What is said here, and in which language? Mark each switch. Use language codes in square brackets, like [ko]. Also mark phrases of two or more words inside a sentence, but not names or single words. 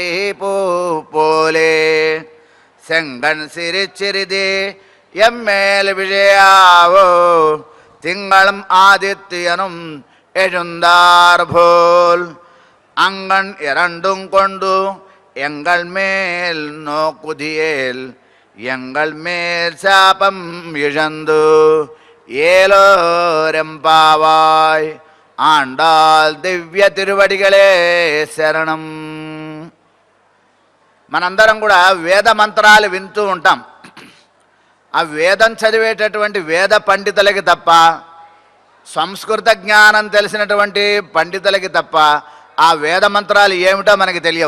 [ta] பூ போலே செங்கண் சிரிச்சிறிதே எம்மேல் விஜயாவோ திங்களும் ஆதித்யனும் எழுந்தார் போல் அங்கண் இரண்டும் கொண்டு எங்கள் மேல் நோக்குதியேல் எங்கள் மேல் சாபம் இழந்து ஏலோரெம்பாவாய். ஆண்டாள் திவ்ய திருவடிகளே சரணம். [te] మనందరం కూడా వేద మంత్రాలు వింటూ ఉంటాం. ఆ వేదం చదివేటటువంటి వేద పండితులకి తప్ప, సంస్కృత జ్ఞానం తెలిసినటువంటి పండితులకి తప్ప ఆ వేద మంత్రాలు ఏమిటో మనకి తెలియవు.